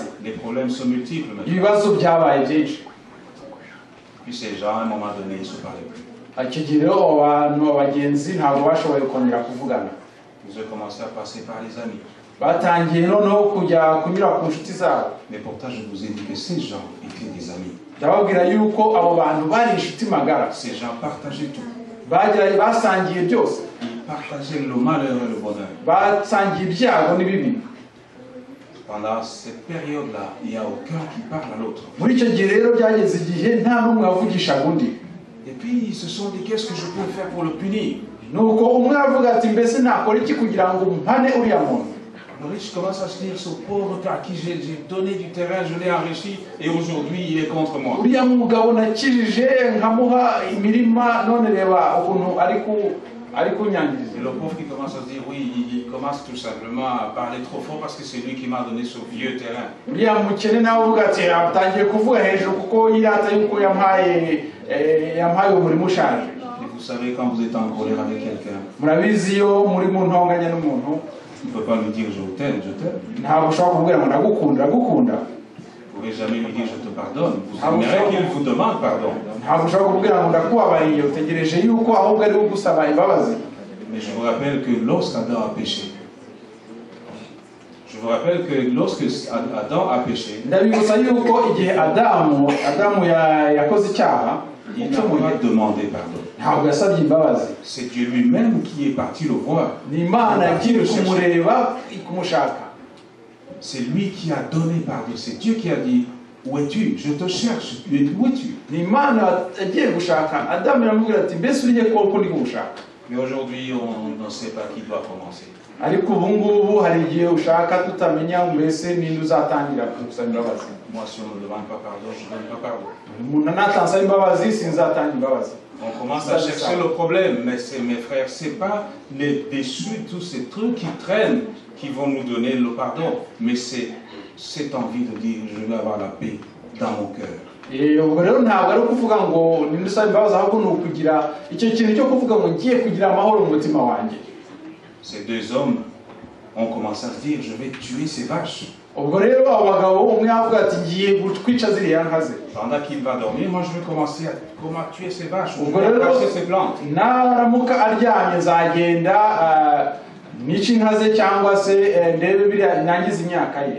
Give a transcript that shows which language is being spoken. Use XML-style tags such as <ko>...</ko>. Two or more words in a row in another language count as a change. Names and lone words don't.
<fr>Les problèmes sont multiples maintenant.</fr> <rw>Ibibazo byabaye byinshi.</rw> <fr>Puis ces gens à un moment donné ils se parlaient plus.</fr> <rw>Akigiriro abantu abagenzi ntabwo bashoboye kongera kuvugana.</rw> <fr>Ils ont commencé à passer par les amis.</fr> <rw>Batangiye noneho kujya kunyura ku nshuti zabo.</rw> <fr>Mais pourtant je vous ai dit que ces gens étaient des amis.</fr> <rw>Ndababwira yuko abo bantu bari inshuti magara.</rw> <fr>Ces gens partageaient tout.</fr> <rw>Basangiye byose.</rw> <fr>Ils partageaient le malheur et le bonheur.</fr> <rw>Basangiye ibyago n'ibibi.</rw> <fr>Pendant cette période-là, il n'y a aucun qui parle à l'autre.</fr> <rw>Muri icyo gihe rero byageze igihe nta n'umwe avugisha undi.</rw> <fr>Et puis ils se sont dit qu'est-ce que je peux faire pour le punir?</fr> <rw>Nuko umwe avuga ati mbese nakora iki kugira ngo mpane uriya muntu.</rw> <fr>Le riche commence à se dire ce pauvre à qui j'ai donné du terrain, je l'ai enrichi et aujourd'hui il est contre moi.</fr> <rw>Uriya mugabo nakijije nkamuha imirima none reba ukuntu ari kunyangiriza.</rw> <fr>Et le pauvre qui commence à se dire oui, il commence tout simplement à parler trop fort parce que c'est lui qui m'a donné ce vieux terrain.</fr> <rw>Uriya mukene nawe uvuga ati atangiye kuvuga hejuru kuko yirata yuko yampaye umurimo ushaje.</rw> <fr>Et vous savez quand vous êtes en colère avec quelqu'un,</fr> <rw>murabizi iyo muri mu ntonganya n'umuntu,</rw> <fr>il ne peut pas lui dire je t'aime, je t'aime.</fr> <rw>Ntabwo ushobora kumubwira ngo ndagukunda.</rw> <fr>Vous ne pouvez jamais lui dire je te pardonne. Vous aimeriez qu'il vous demande pardon.</fr> <rw>Ntabwo ushobora kumubwira ngo ndakubabariye, utegereje yuko ahubwo ari ugusaba imbabazi.</rw> <fr>Mais je vous rappelle que lorsqu'Adam a péché,</fr> <rw>ndabibutsa yuko igihe Adamu yakoze icyaha,</rw> <fr>il n'a pas demandé pardon.</fr> <rw>Ntabwo yasabye imbabazi.</rw> <fr>C'est Dieu lui-même qui est parti le voir.</fr> <rw>Ni Imana yagiye kumureba kumushaka.</rw> <fr>C'est lui qui a donné pardon. C'est Dieu qui a dit où es-tu? Je te cherche. Où es-tu?</fr> <rw>Ni Imana yagiye gushaka. Adamu yaramubwira ati mbese uriye koko ndi gushaka.</rw> <fr>Mais aujourd'hui on ne sait pas qui doit commencer.</fr> <rw>Ariko ubu ngubu hari igihe ushaka tutamenya mbese ninde uzatangira gusaba imbabazi.</rw> <fr>Moi si on ne me demande pas pardon, je ne donne pas pardon.</fr> <rw>Umuntu natansaba imbabazi sinzatanga imbabazi.</rw> <fr>On commence à chercher le problème, mais mes frères, c'est pas les déçus, tous ces trucs qui traînent qui vont nous donner le pardon, mais c'est cette envie de dire je vais avoir la paix dans mon cœur.</fr> <rw>Ubwo rero ntabwo ari ukuvuga ngo nindusaba imbabazi, ahubwo ni ukugira icyo kintu cyo kuvuga ngo ngiye kugira amahoro mu mutima wanjye.</rw> <fr>Ces deux hommes ont commencé à se dire je vais tuer ces vaches.</fr> <rw>Ubwo rero abagabo umwe avuga ati ngiye kwica ziriya nka ze.</rw> <fr>Pendant qu'il va dormir, moi je vais commencer à tuer ces vaches, je</fr> <rw>Ubwo</rw> <fr>vais</fr> <rw>rero</rw> <fr>arracher ces plantes.</fr> <rw>naramuka aryamye nzagenda nica inka ze cyangwa se ndebe biriya nangiza imyaka ye.</rw>